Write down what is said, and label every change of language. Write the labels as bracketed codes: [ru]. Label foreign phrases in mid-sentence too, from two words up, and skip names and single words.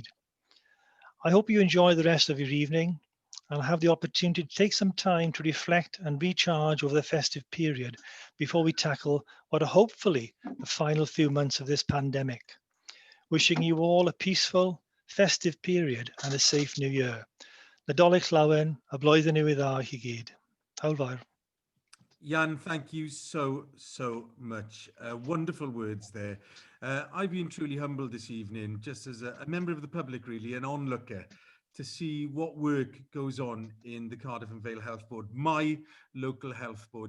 [en] I hope you enjoy the rest of your evening and have the opportunity to take some time to reflect and recharge over the festive period before we tackle what are hopefully the final few months of this pandemic. Wishing you all a peaceful, festive period and a safe new year. [cy] Nadolig llawen, a blwyddyn newydd dda I gyd. Hwyl fawr. [en] Jan, thank you so much. Wonderful words there. I've been truly humbled this evening, just as a member of the public, really, an onlooker, to see what work goes on in the Cardiff and Vale Health Board, my local health board.